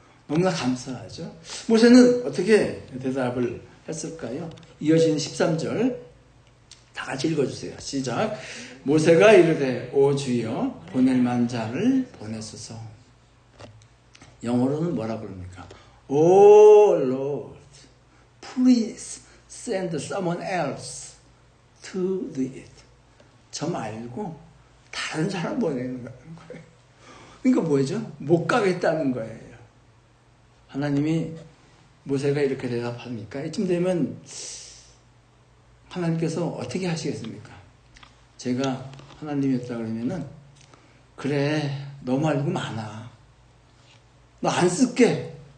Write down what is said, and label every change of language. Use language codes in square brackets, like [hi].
[ko] 너무나 감사하죠. 모세는 어떻게 대답을 했을까요? 이어지는 13절 다 같이 읽어주세요. 시작. 모세가 이르되 오 주여 보낼 만한 자를 보내소서. 영어로는 뭐라고 그럽니까? [en] Oh Lord, please send someone else to do it. [ko] 저 말고 다른 사람 보내는 거예요. 그러니까 뭐죠? 못 가겠다는 거예요. 하나님이 모세가 이렇게 대답합니까? 이쯤 되면 하나님께서 어떻게 하시겠습니까? 제가 하나님이었다 그러면은 그래 너 말고 많아. 너 안 쓸게.